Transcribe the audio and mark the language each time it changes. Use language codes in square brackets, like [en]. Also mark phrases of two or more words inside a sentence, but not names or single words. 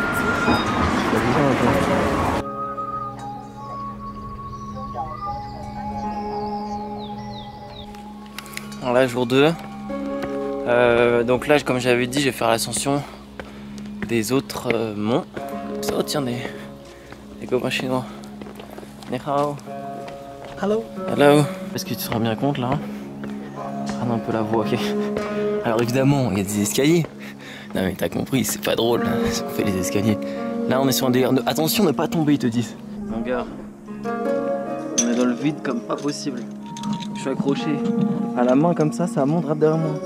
[fr] Là, jour 2. Donc là, comme j'avais dit, je vais faire l'ascension des autres monts. Oh tiens, des copains chinois. [zh] 你好. [fr] Hello. Hello. Est-ce que tu te rends bien compte là? Ah non, un peu la voix, ok. Alors évidemment, il y a des escaliers. Non mais t'as compris, c'est pas drôle, on fait les escaliers. Là on est sur un délire. Attention, ne pas tomber, ils te disent. Mon gars, on est dans le vide comme pas possible. Je suis accroché à la main comme ça monte droit derrière moi.